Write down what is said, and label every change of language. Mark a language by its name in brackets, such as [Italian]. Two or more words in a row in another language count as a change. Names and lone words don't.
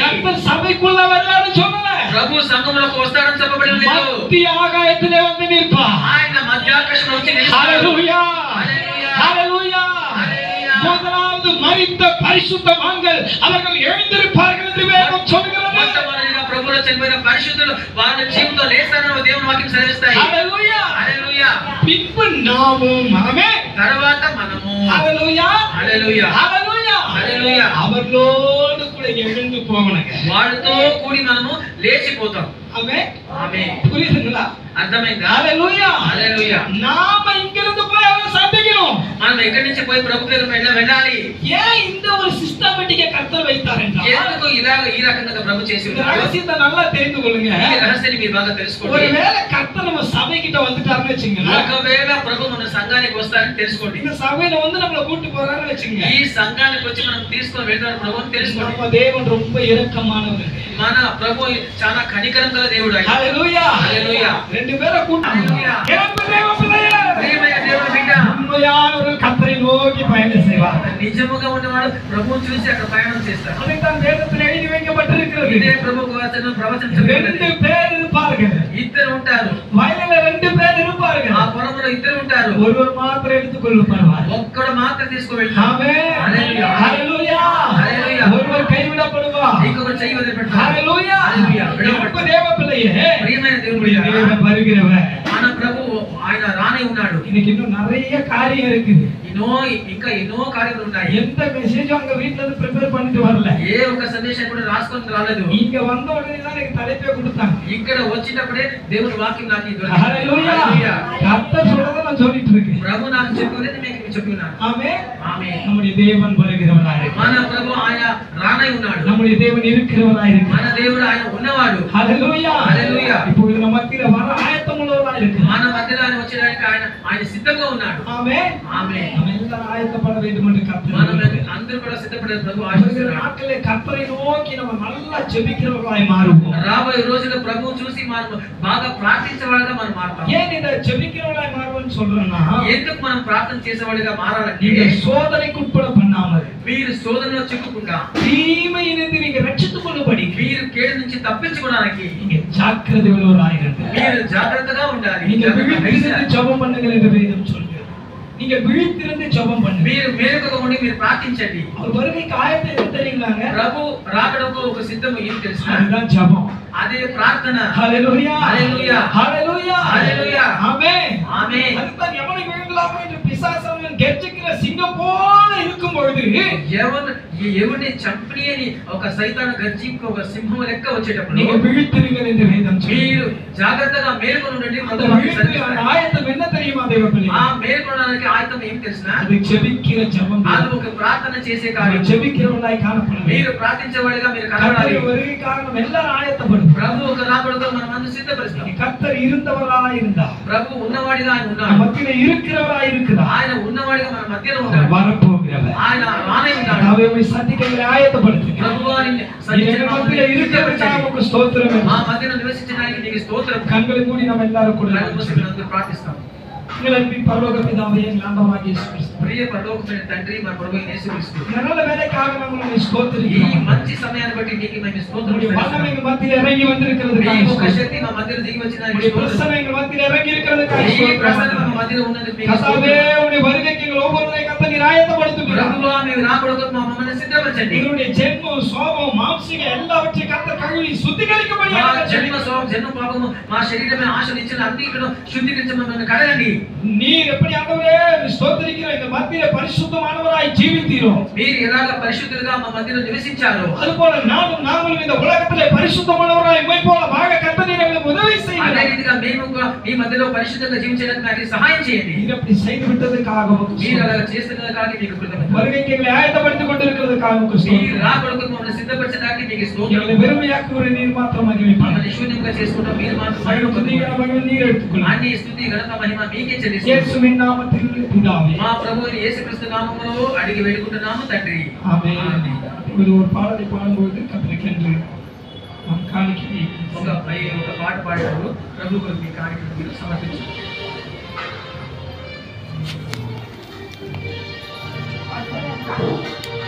[Tamil] கர்த்தர் சபைக்குள்ள வர்றாருன்னு சொல்லல, [Telugu] ప్రభు సంఘంలోకి వస్తాడని చెప్పబడి లేదు. [Tamil] மத்திய ஆகாயத்திலே வந்து நிற்பார். [Telugu] ఆయన మధ్యాకాశంలో వచ్చి నిలుస్తాడు. [Tamil] ஹல்லேலூயா [Telugu] హల్లెలూయా. [Tamil] ஹல்லேலూயா. [Telugu] హల్లెలూయా. [Tamil] முதலாவது மரித்த பரிசுத்தவான்கள் அவர்கள் எழுந்திருப்பார்கள் என்று வேதம் சொல்கிறது. [Telugu] మొట్టమొదటిగా ప్రభువులో చనిపోయిన పరిశుద్ధులు వారి జీవితంలో లేస్తారని దేవుని వాక్యం సెలవిస్తాయి. [Tamil] ஹல்லேலூயா. [Telugu] హల్లెలూయా. [Tamil] பின்பு நாமும் ஆமென். [Telugu] తర్వాత మనము [Tamil] ஹல்லேலூயா [Telugu] హల్లెలూయా [Tamil] ஹல்லேலூயா [Telugu] హల్లెలూయా [Tamil] அவர்களோடு கூட எழுந்து போகணுங்க. [Telugu] వాళ్ళతో కూడి మనము లేచిపోతాం. [Tamil] ஆமென். [Telugu] ఆమేన్. [Tamil] புரியுதுங்களா? [Telugu] అర్థమైందా? [Tamil] ஹல்லேலூயா. [Telugu] హల్లెలూయా. [Tamil] நாம இங்கிருந்து போய் அவரை சந்திக்கணும். [Telugu] మనం ఎక్కడి నుంచి పోయి ప్రభు దగ్గరికి వెళ్ళాలి. [Tamil] ஏன் இந்த ஒரு சிஸ்டமேட்டிக்க கர்த்தர் வைத்தார் என்றால், [Telugu] ఎందుకు ఇలాగ ఈ రకంగా ప్రభు చేసి [Tamil] இந்த [Telugu] ఉన్నాడు? [Tamil] ரகசியத்தை நல்லா தெரிந்து கொள்ளுங்க. [Telugu] ఈ రహస్యాన్ని మీరు బాగా తెలుసుకోండి. [Tamil] ஒருவேளை கர்த்தர் நம்ம சபைகிட்ட வந்துட்டாருன்னு வச்சுங்களேன், [Telugu] ఒకవేళ ప్రభు మన సంఘానికి వస్తారని తెలుసుకోండి. [Tamil] இந்த சபையில வந்து நம்மள கூட்டி போறாருன்னு வச்சுங்க, [Telugu] ఈ సంఘానికి వచ్చి మనం తీసుకొని వెళ్తారు ప్రభు అని తెలుసుకోండి. [Tamil] நம்ம தேவன் ரொம்ப இரக்கமானவர். [Telugu] మన ప్రభు చాలా కనికరం గల దేవుడు ఆయన. [Tamil] ஹல்லேலூயா [Telugu] హల్లెలూయా. [Tamil] ரெண்டு பேரை கூட்டி ஹல்லேலூயா. எனக்கு தேவ பிள்ளையே, [Telugu] ప్రియమైన దేవుని బిడ్డ, [Tamil] உண்மையானவர்கள் கர்த்தரை நோக்கி பயணம் செய்வார். [Telugu] నిజముగా ఉన్నవాడు ప్రభువుని చూసి అక్కడ ప్రయాణం చేస్తారు. [Tamil] அதைத்தான் வேதத்தில் எழுதி வைக்கப்பட்டிருக்கிறது. [Telugu] ఇదే ప్రభు ప్రవచనం [Tamil] ரெண்டு பேர் இருப்பார்கள். [Telugu] ఇద్దరు ఉంటారు. [Tamil] வயலில ரெண்டு பேர் இருப்பார்கள். [Telugu] ఆ పొలంలో ఇద్దరు ఉంటారు. [Tamil] ஒருவர் மாத்திரம் எடுத்துக்கொள்ளப்படுவார். [Telugu] ఒక్కడు మాత్రం తీసుకొని వెళ్తారు. [Tamil] ஆமென். [Telugu] హల్లెలూయా. [Tamil] ஹல்லேலூயா. [Telugu] హల్లెలూయా. [Tamil] ஒருவர் கைவிடப்படுவார். [Telugu] ఇంకొకరు చెయ్యి వదిలిపెడతారు. [Tamil] ஹல்லேலూயா. [Telugu] హల్లెలూయా. [Tamil] எனக்கு தேவ பிள்ளையே, [Telugu] ప్రియమైన దేవుని బిడ్డ, [Tamil] தேவன் வருகிறவர். [Telugu] మన ప్రభు ఆయన రానే ఉన్నాడు. [Tamil] இன்னைக்கு இன்னும் நிறைய காரியம் இருக்குது. [Telugu] ఇంకా ఎన్నో కార్యాలు ఉన్నాయి. [Tamil] எந்த மெசேஜும் அங்க வீட்ல இருந்து ப்ரிப்பேர் பண்ணிட்டு வரல. [Telugu] ఏ ఒక్క సందేశం కూడా రాసుకొని రాలేదు. [Tamil] இங்க வந்த உடனே தான் எனக்கு தலைப்பே கொடுத்தாங்க. [Telugu] ఇక్కడ వచ్చినప్పుడే దేవుని వాక్యం నాకు ఇది [Tamil] ஹல்லேலூயா. கர்த்தர் சொல்றத நான் சொல்லிட்டு இருக்கேன். [Telugu] ప్రభు నాకు చెప్పినది మీకు చెప్తున్నాను. [Tamil] ஆமென். [Telugu] ఆమేన్. [Tamil] நம்முடைய தேவன் வருகிறவராய் இருக்கிறார். [Telugu] మన ప్రభు ఆయన రానే ఉన్నాడు. [Tamil] நம்முடைய தேவன் இருக்கிறவராய் இருக்கிறார். [Telugu] మన దేవుడు ఆయన ఉన్నవాడు. [Tamil] ஹல்லேலூயா. [Telugu] హల్లెలూయా. [Tamil] இப்பொழுது நம்ம மத்தியில வர ஆயத்தமுள்ளவராய் இருக்கிறார். [Telugu] మన మధ్యలో ఆయన వచ్చేదానికి ఆయన సిద్ధంగా ఉన్నాడు. [Tamil] ஆமென். [Telugu] ఆమేన్. [Tamil] நம்ம எல்லாரும் ஆயத்தப்பட வேண்டும் என்று கர்த்தர் [Telugu] మనం [Tamil] விரும்புகிறார். [Telugu] అందరూ కూడా సిద్ధపడే ప్రభు [Tamil] வருகிற [Telugu] ఆశిస్తున్నాడు. [Tamil] நாட்களிலே கர்த்தரை நோக்கி நம்ம நல்லா ஜெபிக்கிறவர்களாய் மாறுவோம். [Telugu] రాబోయే రోజుల్లో ప్రభువు చూసి మనం బాగా ప్రార్థించేవాళ్ళుగా మనం మారుతాం. [Tamil] ஏன் இத ஜெபிக்கிறவர்களாய் மாறுவோம்னு சொல்றேன்னா, [Telugu] ఎందుకు మనం ప్రార్థన చేసేవాళ్ళుగా మారాలంటే [Tamil] நீங்க சோதனைக்கு உட்பட பண்ணாமல் [Telugu] మీరు శోధనలో చిక్కుకుంటా, [Tamil] தீமையிலிருந்து நீங்க ரட்சித்துக் கொள்ளும்படி [Telugu] మీరు కేడు నుంచి తప్పించుకోవడానికి [Tamil] நீங்க ஜாக்கிரதை உள்ளவராய் இருங்கள். [Telugu] మీరు జాగ్రత్తగా ఉండాలి. [Tamil] நீங்க விழித்திருந்து ஜெபம் பண்ணுங்கள் என்று வேதம் சொல்கிறது. நீங்க விழித்திருந்து ஜெபம் பண்ணுங்க. [Telugu] మీరు మేలుకగా ఉండి మీరు ప్రార్థించండి. [Tamil] அவர் வருகைக்கு ஆயத்தம் எது தெரியுங்களாங்க? [Telugu] ప్రభు రాకడకు ఒక సిద్ధం ఏం తెలుసా? [Tamil] அதுதான் ஜெபம். [Telugu] అదే ప్రార్థన. [Tamil] ஹல்லேலூயா. ஹல்லேலூயா. ஹல்லேலூயா. [Telugu] హల్లెలూయా. [Tamil] ஆமென். [Telugu] ఆమేన్. [Tamil] அதுதான் எவனை விழுங்கலாமோ என்று பிசாசானவன் கெர்ச்சிக்கிற சிங்கம் போல இருக்கும் பொழுது [Telugu] ఎవరిని చంపని ఒక సైతాను గర్జింపు ఒక సింహం లెక్క వచ్చేటప్పుడు [Tamil] நீங்க விழித்திருங்கள் என்று வேதம் சொல்கிறது. [Telugu] మీరు జాగ్రత్తగా మేలుకొని ఉండండి. [Tamil] அந்த விழித்திரு அந்த ஆயத்தம் என்ன தெரியுமா தேவப்பிள்ளை? [Telugu] ఆ మేలుకొనడానికి ఆయతం ఏం తెలుసా? [Tamil] அது ஜெபிக்கிற ஜெபம். [Telugu] అది ఒక ప్రార్థన చేసే [Tamil] அது [Telugu] కార్యం. [Tamil] ஜெபிக்கிறவர்களாய் காணப்படும். [Telugu] మీరు ప్రార్థించేవాడిగా మీరు కనబడాలి. [Tamil] கர்த்தர் வருகை காரணம் எல்லாரும் ஆயத்தப்படும். [Telugu] ప్రభు ఒక రాకడతో మనం అందరూ సిద్ధపరుస్తాం. [Tamil] கர்த்தர் இருந்தவராய் இருந்தார். [Telugu] ప్రభు ఉన్నవాడిగా ఆయన [Tamil] நம்ம [Telugu] ఉన్నాడు. [Tamil] மத்தியில இருக்கிறவராய் இருக்கிறார். [Telugu] ఆయన ఉన్నవాడిగా మన మధ్యలో [Tamil] அவர் [Telugu] ఉన్నాడు. [Tamil] வரப்போகிறவர். [Telugu] ఆయన రానే ఉన్నాడు. [Tamil] அவரை சந்திக்கங்களை ஆயத்தப்படுத்துங்க. [Telugu] ప్రభు వారిని [Tamil] எங்க மத்தியில இருக்கிறதுக்காக நமக்கு ஸ்தோத்திரம். [Telugu] మా మధ్యలో నివసించడానికి నీకు స్తోత్రం. [Tamil] கண்களை மூடி நம்ம எல்லாரும் கூட [Telugu] అందరూ ప్రార్థిస్తాం. [Tamil] எங்கள் அன்பின் பரலோக பிதாவே, எங்கள் ஆண்டவராகிய இயேசு கிறிஸ்து, [Telugu] ప్రియ పరలోకమైన తండ్రి మన ప్రభు యేసుక్రీస్తు, [Tamil] இந்த நல்ல வேலைக்காக நாங்கள் உம்மை [Telugu] ఈ [Tamil] ஸ்தோத்திரிக்கிறோம். [Telugu] మంచి సమయాన్ని బట్టి నీకు మేము స్తోత్రం [Tamil] உம்முடைய வல்லமை [Telugu] చేస్తున్నాము. [Tamil] எங்கள் மத்தியில இறங்கி வந்திருக்கிறதுக்காக [Telugu] ఈ ఒక [Tamil] ஸ்தோத்திரம். [Telugu] శక్తి మా మధ్యలో దిగి వచ్చిన [Tamil] உம்முடைய பிரசன்னம் எங்கள் மத்தியில இறங்கி இருக்கிறதுக்காக [Telugu] ఈ ప్రసన్న మా [Tamil] ஸ்தோத்திரம். [Telugu] మధ్యలో ఉన్నది మీకు [Tamil] கர்த்தாவே, [Telugu] స్తోత్రం. [Tamil] உம்முடைய வருகைக்கு எங்கள் ஒவ்வொருவரையும் கர்த்தர் நீர் ஆயத்தப்படுத்துகிறார். [Telugu] ప్రభువా మీరు రాకడకు మమ్మల్ని సిద్ధపరచండి. [Tamil] எங்களுடைய ஜென்மம், சோபம், மாம்சீக எல்லாவற்றையும் கர்த்தர் கழுவி [Telugu] మా [Tamil] சுத்திகரிக்கும்படியாக [Telugu] జన్మ స్వభావం జన్మ పాపము మా శరీరమే ఆశలు ఇచ్చిన అన్ని ఇక్కడ శుద్ధీకరించమని కడగండి. [Tamil] நீர் எப்படி ஆண்டவரே ஸ்தோத்திரிக்கிற இந்த மத்தியிலே பரிசுத்தமானவராய் ஜீவித்தீரோ, [Telugu] మీరు ఎలాగ పరిశుద్ధులుగా మా మధ్యలో నివసించారో [Tamil] அதுபோல நாங்களும் இந்த உலகத்திலே பரிசுத்தமானவராய் உம்மை போல வாழ கர்த்தர் நீர் எங்களுக்கு உதவி [Telugu] అదే [Tamil] செய்யுங்க. [Telugu] రీతిగా మేము మీ మధ్యలో పరిశుద్ధంగా జీవించడానికి నాకు సహాయం చేయండి. [Tamil] நீர் அப்படி செய்து விட்டதற்காக உமக்கு [Telugu] మీరు [Tamil] ஸ்தோத்திரம். [Telugu] అలా చేస్తున్నదానికి మీకు కృతజ్ఞతలు. [Tamil] வருகைக்கு எங்களை ஆயத்தப்படுத்திக் கொண்டிருக்கிறதுக்காக உமக்கு [Telugu] మీరు [Tamil] ஸ்தோத்திரம். [Telugu] రాకడకు మమ్మల్ని సిద్ధపరచడానికి మీకు స్తోత్రం. [Tamil] எங்களை வெறுமையாக்குகிற நீர் மாத்திரம் மகிமைப்படும். [Telugu] మమ్మల్ని శూన్యంగా చేసుకుంటాం, మీరు మాత్రం [Tamil] சகல துதிகன [Telugu] మహిమ [Tamil] மகிமை நீர் எடுத்துக்கொள்ளும். [Telugu] అన్ని స్తుతి ఘనత మహిమ మీకే చెల్లిస్తున్నాం. [Tamil] இயேசுவின் நாமத்தில் பிதாவே. [Telugu] మా ప్రభువు యేసుక్రీస్తు నామములో అడిగి వేడుకుంటున్నాము తండ్రి. [Tamil] ஆமென். இப்பொழுது ஒரு பாடலை பாடும்போது கர்த்தருக்கென்று நாம் காணிக்கையை [Telugu] ఒక పాట పాడేటప్పుడు ప్రభు కొరకు మీ కార్యక్రమం మీరు సమర్పించండి.